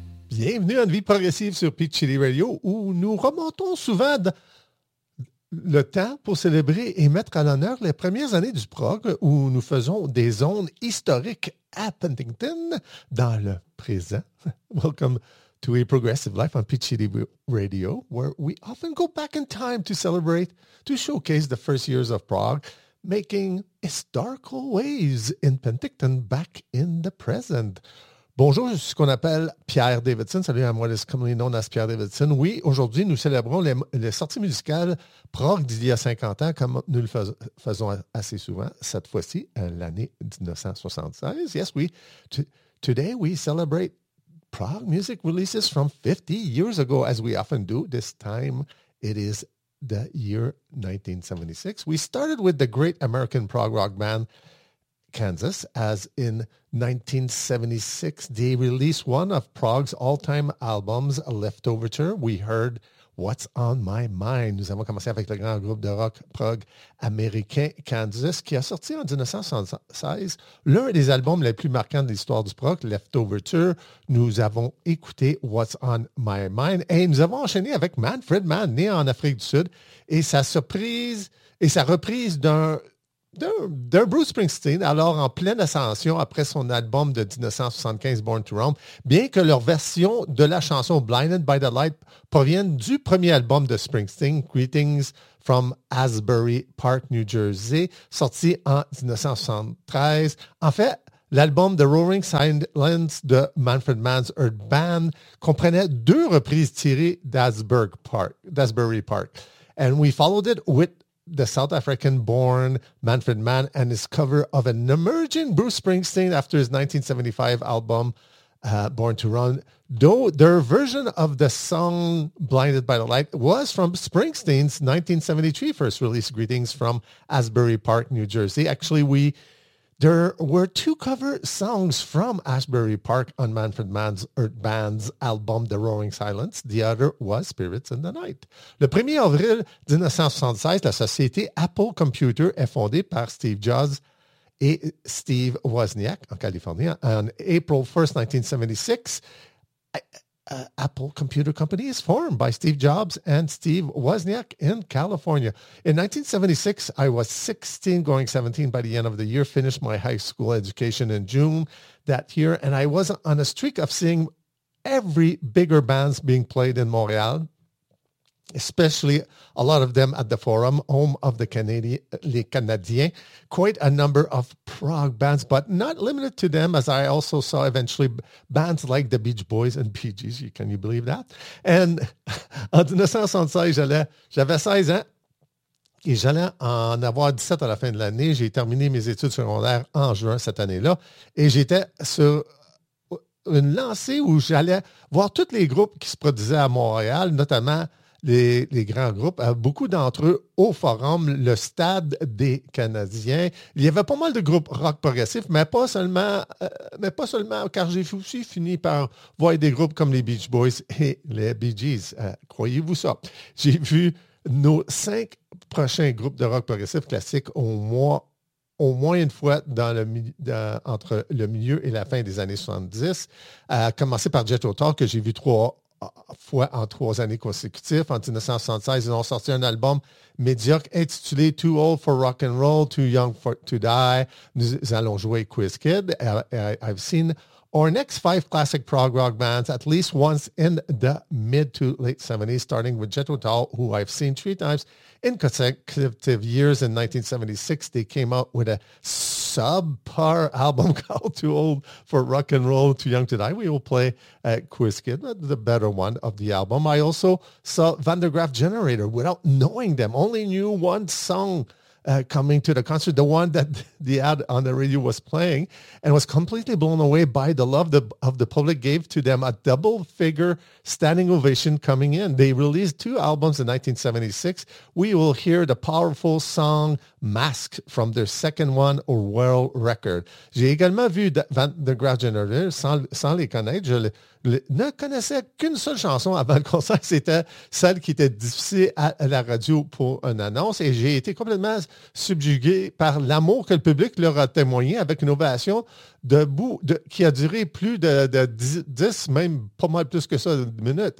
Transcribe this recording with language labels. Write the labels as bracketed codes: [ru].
[fr] Bienvenue à une vie progressive sur Peach Chili Radio, où nous remontons souvent le temps pour célébrer et mettre à l'honneur les premières années du prog, où nous faisons des ondes historiques à Huntington dans le présent. [en] Welcome to a progressive life on Peach Chili Radio, where we often go back in time to celebrate, to showcase the first years of prog, making historical waves in Huntington back in the present. [fr] Bonjour, je suis ce qu'on appelle Pierre Davidson. Salut à moi, c'est [en] commonly known as [fr] Pierre Davidson. Oui, aujourd'hui, nous célébrons les sorties musicales prog d'il y a 50 ans, comme nous le faisons assez souvent, cette fois-ci, l'année 1976. [en] Yes, today we celebrate prog music releases from 50 years ago, as we often do. This time, it is the year 1976. We started with the great American prog rock band, Kansas, as in 1976, they released one of prog's all-time albums, Left Overture. We heard What's On My Mind. [fr] Nous avons commencé avec le grand groupe de rock prog américain Kansas, qui a sorti en 1976 l'un des albums les plus marquants de l'histoire du prog, Left Overture. Nous avons écouté What's On My Mind et nous avons enchaîné avec Manfred Mann, né en Afrique du Sud, et sa reprise d'un Bruce Springsteen, alors en pleine ascension après son album de 1975, Born to Roam, bien que leur version de la chanson Blinded by the Light provienne du premier album de Springsteen, Greetings from Asbury Park, New Jersey, sorti en 1973. En fait, l'album The Roaring Silence de Manfred Mann's Earth Band comprenait deux reprises tirées d'Asbury Park. [en] And we followed it with the South African-born Manfred Mann and his cover of an emerging Bruce Springsteen after his 1975 album, Born to Run. Though their version of the song Blinded by the Light was from Springsteen's 1973 first release, Greetings from Asbury Park, New Jersey. Actually, there were two cover songs from Asbury Park on Manfred Mann's Earth Band's album The Roaring Silence. The other was Spirits in the Night. [fr] Le 1er avril 1976, la société Apple Computer est fondée par Steve Jobs et Steve Wozniak en Californie. [en] On April 1st, 1976, Apple Computer Company is formed by Steve Jobs and Steve Wozniak in California. In 1976, I was 16, going 17 by the end of the year, finished my high school education in June that year, and I was on a streak of seeing every bigger bands being played in Montreal, especially a lot of them at the Forum, home of the Canadiens. Quite a number of prog bands, but not limited to them, as I also saw eventually bands like the Beach Boys and Bee Gees. Can you believe that? [fr] And en 1976, j'avais 16 ans et j'allais en avoir 17 à la fin de l'année. J'ai terminé mes études secondaires en juin cette année-là et j'étais sur une lancée où j'allais voir tous les groupes qui se produisaient à Montréal, notamment les grands groupes, beaucoup d'entre eux au Forum, le Stade des Canadiens. Il y avait pas mal de groupes rock progressifs, mais pas seulement, car j'ai aussi fini par voir des groupes comme les Beach Boys et les Bee Gees. Croyez-vous ça? J'ai vu nos 5 prochains groupes de rock progressif classique au moins une fois entre le milieu et la fin des années 70, à commencer par Jethro Tull, que j'ai vu 3 fois en 3 années consécutives. En 1976, ils ont sorti un album médiocre intitulé Too Old for Rock and Roll, Too Young to Die. Nous allons jouer Quiz Kid. [en] I've seen our next 5 classic prog rock bands at least once in the mid to late 70s, starting with Jethro Tull, who I've seen 3 times in consecutive years. In 1976, they came out with a subpar album called Too Old for Rock and Roll, Too Young to Die. We will play Quiz Kid, the better one of the album. I also saw Van der Graaf Generator without knowing them. Only knew one song coming to the concert. The one that the ad on the radio was playing, and was completely blown away by the love of the public gave to them, a double-figure standing ovation coming in. They released 2 albums in 1976. We will hear the powerful song Mask from their 2nd one, or World Record. [fr] J'ai également vu Van der Graaf Generator sans les connaître. Je ne connaissais qu'une seule chanson avant le concert. C'était celle qui était diffusée à la radio pour une annonce. Et j'ai été complètement subjugués par l'amour que le public leur a témoigné avec une ovation debout qui a duré plus de 10, même pas mal plus que ça, de minutes.